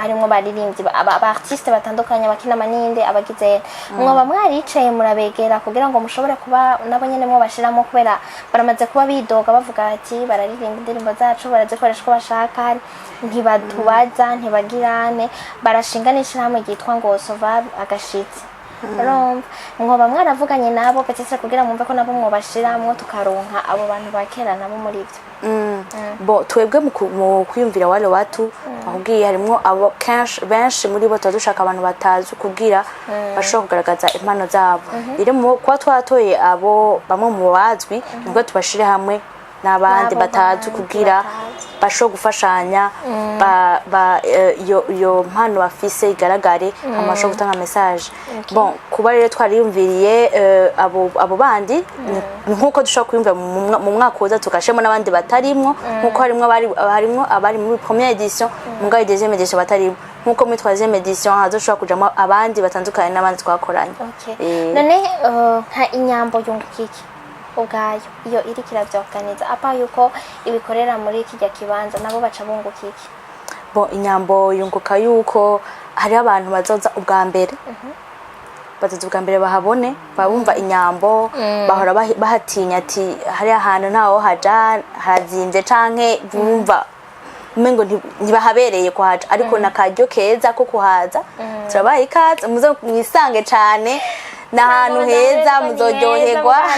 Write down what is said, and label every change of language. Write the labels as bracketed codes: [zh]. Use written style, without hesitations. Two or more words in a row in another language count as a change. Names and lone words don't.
[rn] harimo baririmbyi aba artiste batandukanye bakina maninde abagize mwoba mwaricaye murabegera kugira ngo mushobore kuba nabo nyene mwo bashiramo kubera baramaze kuba bidoga bavuga ati bararirimba indirimbo zacu barazikoresha ko bashaka ntibatubaza ntibagirane barashinganisha hamwe gitwa ngo Sova agashitsi mwoba mwaravuganye nabo petese kugira mumve ko nabo mwobashiramo tukaronka abo bantu bakera nabo muri byo. Bo twebwe mu kwiyumvira [sw] wale watu [rn] ahubwiye harimo abo benshi muri bo dushaka abantu batazi kugira bashobora kugaragaza impano zabo rero kwa twatoye abo bamwe mu bazwi nibwo tubashire hamwe n'abandi N'abo batazi bandi kugira basho gufashanya iyo mpano bafise igaragare amasho gutanga message. Bon kuba rero twariyumviriye abo bandi nkuko dushobora kuyumva mu mwaka uza tukashemo n'abandi batarimwo nkuko harimo abari muri [fr] première édition [rn] mu ngaye [fr] deuxième édition [rn] batarimwo nkuko muri [fr] troisième édition [rn] hazoshobora kujamo abandi batandukanye n'abandi twakoranye. None nka inyambo yungukiki ubwayo iyo iri kiravyorganiza apa yuko ibikorera muri kijya kibanza nabo baca bungukiki. Bon inyambo yunguka yuko hari abantu bazoza ubwa mbere bazoza ubwa mbere bahabone babumva inyambo bahora bahatinya ati hari ahantu ntaho haja hazinze canke bumva umengo ntibahabereye kuhaja ariko nakaryo keza ko kuhaza turabaye ikaze muzo mwisange cane n'ahantu heza muzoryoherwa.